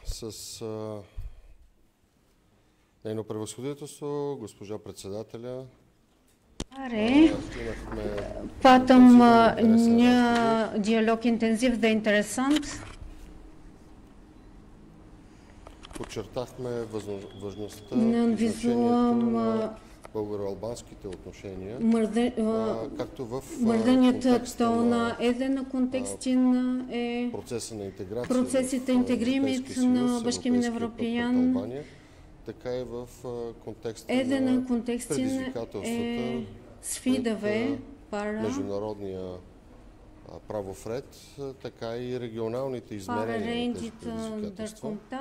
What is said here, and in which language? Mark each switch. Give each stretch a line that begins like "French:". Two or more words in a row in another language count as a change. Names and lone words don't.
Bulgarian: с нейно превъзходителство, госпожа председателя.
Albanian: Patëm një dialog intenziv dhe interesant.
Bulgarian: Подчертахме важността и значението на българо-албанските отношения, както в контекста на процеса на интеграция в Европейския съюз, Европейския път Албания, така и в контекста на предизвикателствата пред международния правов ред, така и регионалните измерения на тези предизвикателства.